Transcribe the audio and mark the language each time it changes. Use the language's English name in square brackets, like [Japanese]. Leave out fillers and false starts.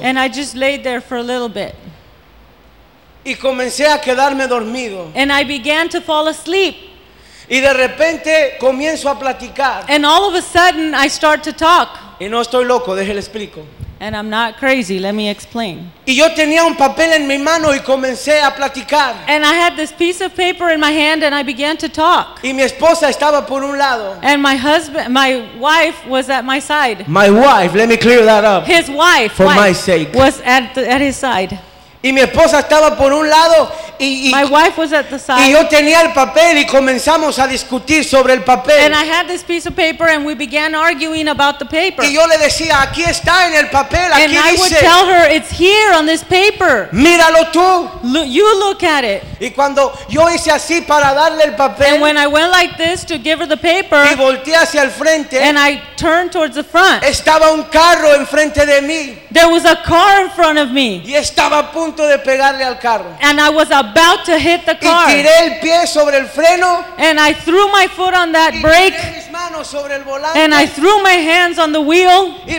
[English] And I just laid there for a little bit. [Spanish] Y comencé a quedarme dormido. [English] And I began to fall asleep. [Spanish] Y de repente comienzo a platicar. [English] And all of a sudden I start to talk. [Spanish] Y no estoy loco, déjale explico. [English] And I'm not crazy, let me explain. [Spanish] Y yo tenía un papel en mi mano y comencé a platicar. [English] And I had this piece of paper in my hand and I began to talk. [Spanish] Y mi esposa estaba por un lado. [English] And my wife was at my side. My wife, let me clear that up. His wife, for wife my sake, was at his side. [Spanish] Y mi esposa estaba por un lado y [English] my wife was at the side. [Spanish] Y yo tenía el papel y comenzamos a discutir sobre el papel. [English] And I had this piece of paper and we began arguing about the paper. [Spanish] Y yo le decía, aquí está en el papel, aquí [English] and [Spanish] dice. [English] And I would tell her, it's here on this paper. [Spanish] Míralo tú. [English] You look at it. [Spanish] Y cuando yo hice así para darle el papel, [English] and when I went like this to give her the paper, [Spanish] y volteé hacia el frente, [English] and I turned towards the front, [Spanish] estaba un carro enfrente de mí. [English] There was a car in front of me. [Spanish] Y estaba a punto de pegarle al carro. [English] And I was about to hit the car. [Spanish] Y tiré el pie sobre el freno. [English] And I threw my foot on that brake. [Spanish] Y tiré mis manos sobre el volante. [English] And I threw my hands on the wheel.